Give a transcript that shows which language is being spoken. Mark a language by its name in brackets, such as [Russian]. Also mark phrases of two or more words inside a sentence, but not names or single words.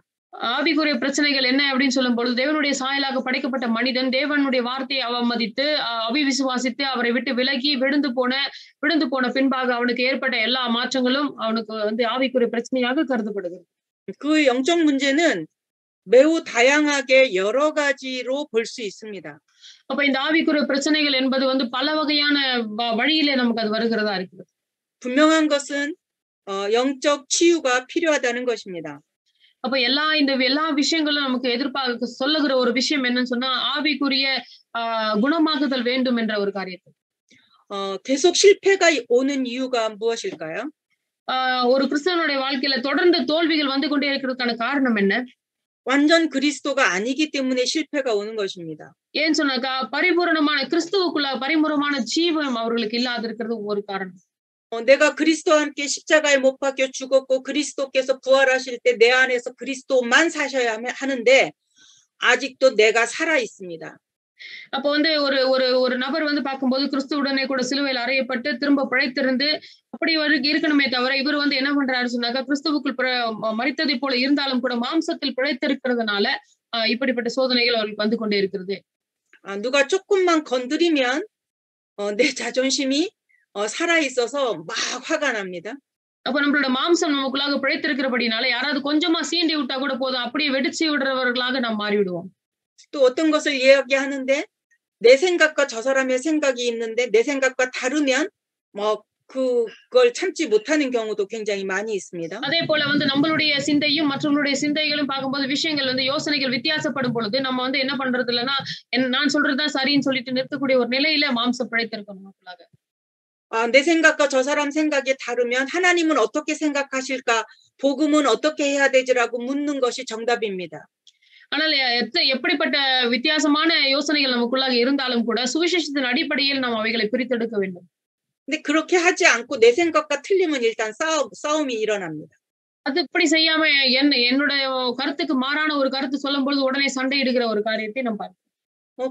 [Tamil] ஆவிக்குரிய பிரச்சனைகள் என்ன அப்படின்னு சொல்லும் பொழுது தேவனுடைய சாயலாக படைக்கப்பட்ட மனிதன் தேவனுடைய வார்த்தையை அவமதித்து அவிவிசுவாசித்து அவரை விட்டு விலகி விழுந்து போன பின்பாக அவனுக்கு ஏற்பட்ட எல்லா மாற்றங்களும் அவனுக்கு வந்து ஆவிக்குரிய பிரச்சனையாக கருதப்படுகிறது. [Korean] 그 영적 문제는 매우 다양하게 여러 가지로 볼 수 있습니다. [Tamil] அப்ப இந்த ஆவிக்குரிய பிரச்சனைகள் என்பது வந்து பல வகையான வழியிலே நமக்கு அது வருகிறதா இருக்குது. [Korean] 분명한 것은 영적 치유가 필요하다는 것입니다. [Tamil] அப்ப எல்லா விஷயங்களும் நமக்கு எதிர்பார்க்க சொல்லுகிற ஒரு விஷயம் என்னன்னு சொன்னா ஆவிக்குரிய குணமாகுதல் வேண்டும் என்ற ஒரு காரியத்தை. [Korean] 계속 실패가 오는 이유가 무엇일까요? [Tamil] ஒரு கிறிஸ்தவனுடைய வாழ்க்கையில தொடர்ந்து தோல்விகள் வந்து கொண்டே இருக்கிறதுக்கான காரணம் என்ன? [Korean] 완전 그리스도가 아니기 때문에 실패가 오는 것입니다. [Tamil] ஏன் சொன்னாக்கா பரிபூரணமான கிறிஸ்துவுக்குள்ள பரிபூரணமான ஜீவம் அவர்களுக்கு இல்லாத இருக்கிறது ஒரு காரணம். [Korean] 내가 그리스도와 함께 십자가에 못 박혀 죽었고 그리스도께서 부활하실 때 내 안에서 그리스도만 사셔야 하는데 아직도 내가 살아 있습니다. [Tamil] அப்போ வந்து ஒரு நபர் வந்து பார்க்கும்போது கிறிஸ்துவுடனே கூட சிலுவையில் அறையப்பட்டு திரும்ப பிழைத்திருந்து அப்படி இருக்கணுமே தவிர இவர் வந்து என்ன பண்றாரு சொன்னாக்கா கிறிஸ்துவுக்குள் மரித்ததை போல இருந்தாலும் கூட மாம்சத்தில் பிழைத்திருக்கிறதுனால இப்படிப்பட்ட சோதனைகள் அவர்களுக்கு வந்து கொண்டே இருக்கிறது. [Korean] 누가 조금만 건드리면 내 자존심이 살아 있어서 막 화가 납니다. [Tamil] அப்ப நம்மளோட மாம்சம் நமக்குள்ளாக பிழைத்திருக்கிறபடினால யாராவது கொஞ்சமா சீண்டி விட்டா கூட போதும் அப்படியே வெடிச்சு விடுறவர்களாக நாம் மாறிவிடுவோம். [Korean] 또 어떤 것을 이야기하는데 내 생각과 저 사람의 생각이 있는데 내 생각과 다르면 뭐 그걸 참지 못하는 경우도 굉장히 많이 있습니다. [Tamil] அதே போல வந்து நம்மளுடைய சிந்தையும் மற்றவங்களுடைய சிந்தைகளும் பார்க்கும்போது விஷயங்கள் வந்து யோசனைகள் வித்தியாசப்படும் பொழுது நம்ம வந்து என்ன பண்றது இல்லைன்னா நான் சொல்றதுதான் சரின்னு சொல்லிட்டு நிறுத்தக்கூடிய ஒரு நிலையில மாம்சம் பிழைத்திருக்கணும் நமக்குள்ளாக. [Korean] 내 생각과 저 사람 생각이 다르면 하나님은 어떻게 생각하실까? 복음은 어떻게 해야 되지라고 묻는 것이 정답입니다. [Tamil] ஆனால் எப்படிப்பட்ட வித்தியாசமான யோசனைகள் நமக்குள்ளாக இருந்தாலும் கூட சுவிசேஷத்தின் அடிப்படையில் நாம் அவைகளை பிரித்தெடுக்க வேண்டும். [Korean] 근데 그렇게 하지 않고 내 생각과 틀리면 일단 싸움이 일어납니다. [Tamil] அது இப்படி செய்யாம என்னுடைய கருத்துக்கு மாறான ஒரு கருத்து சொல்லும் பொழுது உடனே சண்டையிடுகிற ஒரு காரியத்தை நம்ம பார்க்கிறோம்.